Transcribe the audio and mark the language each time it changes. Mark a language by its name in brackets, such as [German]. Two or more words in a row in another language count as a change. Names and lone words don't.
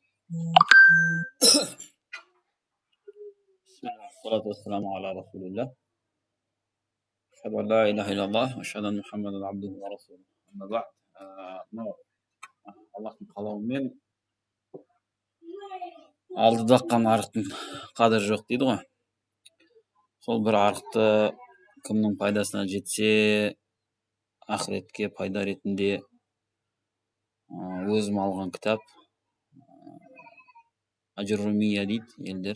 [Arabic] بسم الله والصلاة والسلام على رسول الله. أشهد أن لا إله إلا الله وأشهد أن محمدا عبده ورسوله. أما بعد, [Kazakh] mынау Аллахтың қалауымен алдыда аққан арықтың қадірі жоқ дейді ғой. Сол бір арықты кімнің пайдасына жетсе, ақыретке пайда ретінде өзім алған кітап Ажуррумия дейді елдер.